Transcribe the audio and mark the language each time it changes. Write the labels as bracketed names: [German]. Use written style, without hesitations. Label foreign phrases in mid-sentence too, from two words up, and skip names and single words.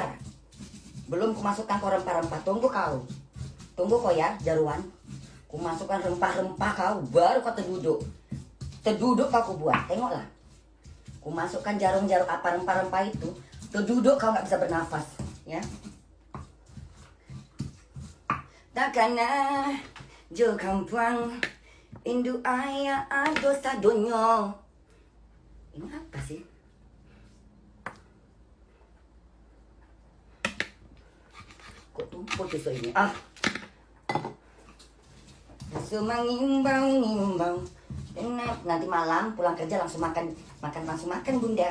[Indonesian] Belum kumasukkan kau rempah-rempah. Tunggu kau. Tunggu kau ya, Jarwan. Kumasukkan rempah-rempah kau. Baru kau terduduk. Terduduk kau kubuat. Tengoklah. Kumasukkan jarum-jarum apa rempah-rempah itu. Terduduk kau gak bisa bernafas. Ya. [Minangkabau] Takana jo kampuang Indu ayah ado sadonyo. [Indonesian] Ini apa sih? Kok tumpul pisau ini? Ah. Langsung mengimbau-imbau. Nanti malam pulang kerja langsung makan bunda.